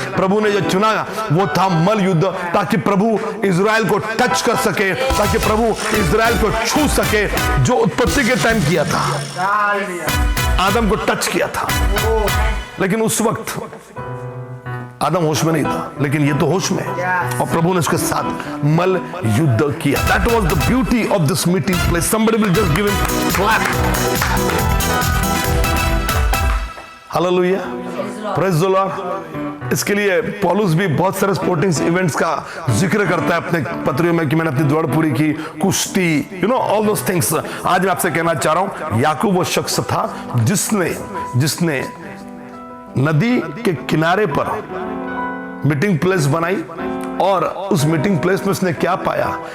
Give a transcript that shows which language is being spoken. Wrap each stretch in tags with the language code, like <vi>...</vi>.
<hi>प्रभु ने जो चुना वो था मल युद्ध, ताकि प्रभु इजराइल को टच कर सके, ताकि प्रभु इजराइल को छू सके, जो उत्पत्ति के टाइम किया था, आदम को टच किया था। लेकिन उस वक्त आदम होश में नहीं था, लेकिन ये तो होश में है, और प्रभु ने उसके साथ मल युद्ध किया।</hi> <en>That was the beauty of this meeting place. Somebody will just give him clap. Hallelujah. Praise the Lord.</en> <hi>इसके लिए पौलुस भी बहुत सारे स्पोर्टिंग इवेंट्स का जिक्र करता है अपने पत्रियों में कि मैंने अपनी दौड़ पूरी की, कुश्ती,</hi> <en>All those things.</en> <hi>आज मैं आपसे कहना चाह रहा हूं, याकूब वो शख्स था जिसने नदी के किनारे पर मीटिंग प्लेस बनाई, और उस मीटिंग प्लेस में उसने क्या पाया?</hi>